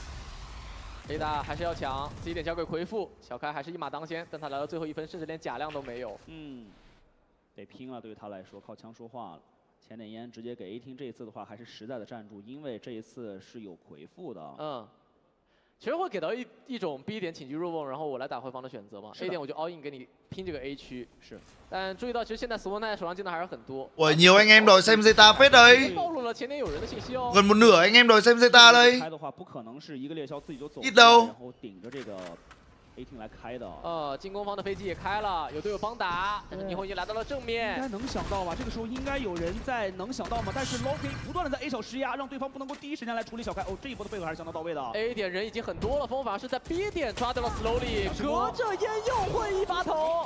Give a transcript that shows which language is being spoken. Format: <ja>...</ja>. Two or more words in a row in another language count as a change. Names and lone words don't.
<zh>A 大还是要抢 ，C 点交给魁父，小开还是一马当先，但他来到最后1分，甚至连甲量都没有。得拼了，对于他来说，靠枪说话了。前点烟直接给 A 厅，这一次的话还是实在的站住，因为这一次是有魁父的。其实会给到一种 B 点请击入瓮，然后我来打回防的选择嘛。A 点我就</zh> <en>all in</en> <zh>给你拼这个 A 区。是。但注意到，其实现在ZETA手上技能还是很多。</zh> <vi>Ui, nhiều anh em đòi xem ZETA phết đấy.</vi> <zh>暴露了前点有人的信息哦。</zh> <vi>Gần một nửa anh em đòi xem ZETA đây.</vi> <zh>开的话不可能是一个猎枭自己就走，</zh> <vi>ít đâu.</vi> <zh>然后顶着这个 A 厅来开的。进攻方的飞机也开了，有队友帮打，但是霓虹已经来到了正面。应该能想到吧？这个时候应该有人在能想到吗？但是 LUWNG 不断的在 A 小施压，让对方不能够第一时间来处理小开。这一波的配合还是相当到位的。 A 点人已经很多了，风反而是在 B 点抓到了 Slowly， 隔着烟又会一把头。</zh>